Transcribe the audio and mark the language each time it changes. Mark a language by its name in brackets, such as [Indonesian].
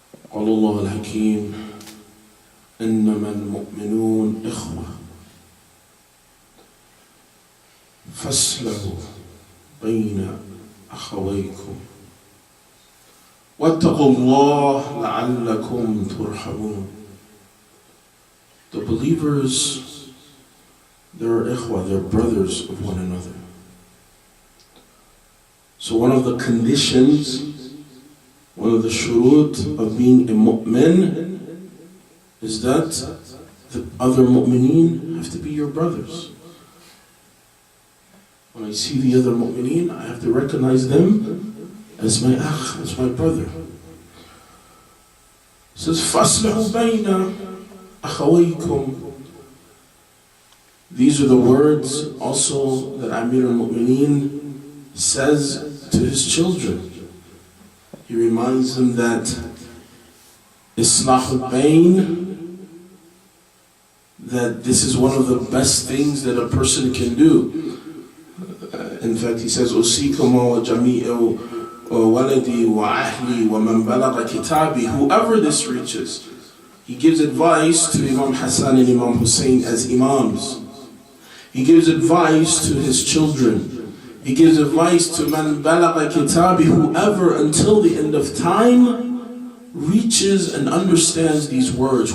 [Arabic] قال الله الحكيم: إنما المؤمنون إخوة فاصلحوا بين أخويكم واتقوا الله لعلكم ترحمون. [English] The believers, they're ikhwa, they're brothers of one another. So one of the conditions, one of the shurut of being a mu'min is that the other mu'mineen have to be your brothers. When I see the other mu'mineen, I have to recognize them as my akh, as my brother. It says, [Arabic] فَأَصْلِحُوا بَيْنَ أَخَوَيْكُمْ. [English] These are the words also that Amir al-Mu'mineen says to his children. He reminds them that Islah al-Bayn, that this is one of the best things that a person can do. in fact, he says, [Arabic] أُوصِيكُمْ وَجَمِيعُ وَلَدِي وَأَهْلِي وَمَنْ بَلَغَ كِتَابِي. [English] Whoever this reaches, he gives advice to Imam Hassan and Imam Husayn as imams. He gives advice to his children. He gives advice to man balagha kitabi, whoever until the end of time reaches and understands these words.